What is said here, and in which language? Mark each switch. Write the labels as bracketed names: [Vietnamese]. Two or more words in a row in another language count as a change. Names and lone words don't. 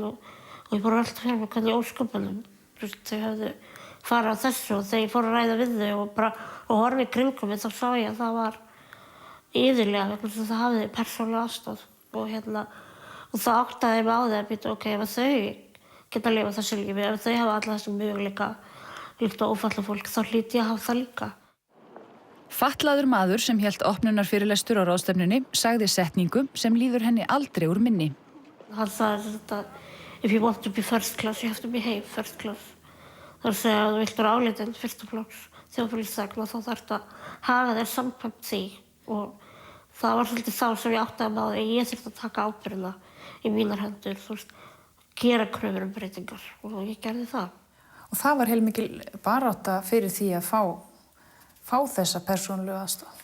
[Icelandic] og ég fór að velta fyrir mig hvernig ósköpunum þau höfðu farið á þessu og þegar ég fór að ræða við þau og horfa í kringum mig þá sá ég að það var iðulega vegna þess að það hafði persónulega aðstoð og það áttaði mig á því að býta ef þau geta lifað þessu lífi, ef þau hafa alla þessum möguleika líkt og ófatlað fólk þá hlýt ég að hafa það líka. Fatlaður maður sem hélt opnunarfyrirlestur á ráðstefnunni sagði setningu sem líður henni aldrei úr minni. Hann sagði þetta: [English] If you want to be first class, you have to behave first class. [Icelandic] Það að segja að þú vilt vera álitinn fyrsta flokks þjóðfélagsþegn og þá þarftu að haga þér samkvæmt því og það var svolítið þá sem ég áttaði mig á því að ég þurfti að taka ábyrgðina í mínar hendur, gera kröfur breytingar og ég gerði það. Og það var heilmikil barátta fyrir því að fá þessa persónulegu aðstoð?